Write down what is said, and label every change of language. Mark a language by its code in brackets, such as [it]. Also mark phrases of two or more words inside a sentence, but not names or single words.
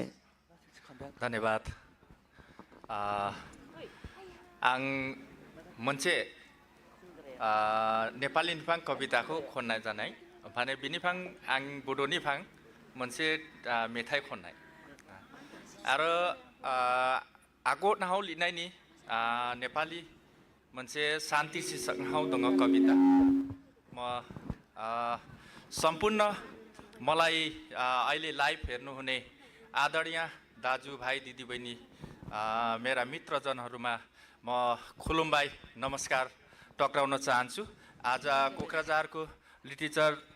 [brx] धन्यवाद आं मोनसे नेपाली निफां कविताखौ खननाय जानाय ओमफ्राय बिनिफां आं बड'निफां मोनसे मेथाइ खननाय आरो आगत नाहाव लिरनायनि नेपाली मोनसे शान्ति शीर्षक नाहाव दङ [ne] कविता म सम्पूर्ण मलाई अहिले लाइभ हेर्नुहुने आदरणीय दाजुभाइ दिदीबहिनी मेरा मित्रजनहरूमा म खुलुमबाई नमस्कार टक्राउन चाहन्छु आज कोक्राझारको लिटरेचर